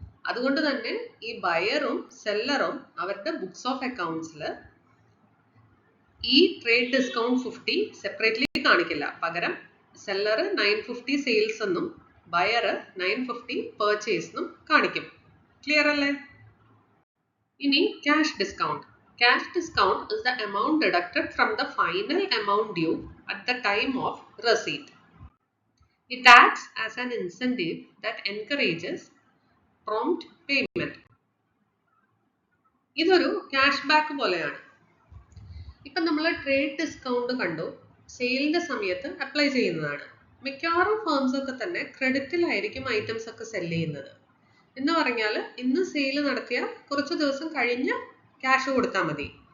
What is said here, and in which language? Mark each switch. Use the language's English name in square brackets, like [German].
[Malayalam] അതുകൊണ്ട് തന്നെ ഈ ബയറും സെല്ലറും അവരുടെ ബുക്സ് ഓഫ് അക്കൗണ്ട്സിൽ ഈ ട്രേഡ് ഡിസ്കൗണ്ട് 50 സെപ്പറേറ്റ്ലി കാണിക്കില്ല. പകരം സെല്ലർ 950 സെയിൽസ് എന്നും ബയർ 950 പർച്ചേസ് എന്നും കാണിക്കും. ക്ലിയർ അല്ലേ? ഇനി cash discount. [English] Cash discount is the amount deducted from the final amount due at the time of receipt. It acts as an incentive that encourages prompt payment. [Malayalam] ഇതൊരു cash back പോലെയാണ്. ഇപ്പം നമ്മൾ trade discount കണ്ടു, സെയിലിന്റെ സമയത്ത് apply ചെയ്യുന്നതാണ്. മിക്കവാറും firms ഒക്കെ തന്നെ ക്രെഡിറ്റിലായിരിക്കും ഐറ്റംസ് ഒക്കെ സെല് ചെയ്യുന്നത്. എന്ന് പറഞ്ഞാൽ ഇന്ന് സെയിൽ നടത്തിയ കുറച്ച് ദിവസം കഴിഞ്ഞ് ക്യാഷ് കൊടുത്താൽ മതി.